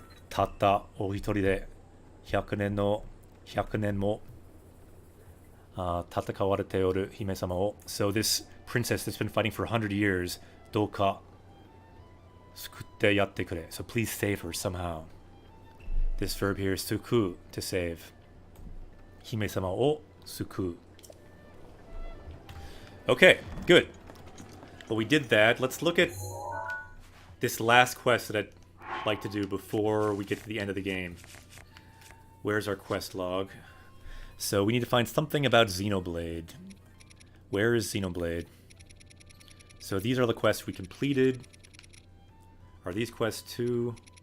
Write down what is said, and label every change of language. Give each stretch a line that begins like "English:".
Japanese: Tatta o hitori de 100年の100年も戦われておる姫様を
English: So this princess that's been fighting for 100 years
Japanese: どうか救ってやってくれ
English: So please save her somehow. This verb here is suku, to save.
Japanese: 姫様を救う
English: Okay, good. Well, we did that. Let's look at this last quest that I'd like to do before we get to the end of the game. Where's our quest log? So we need to find something about Xenoblade. Where is Xenoblade? So these are the quests we completed. Are these quests too?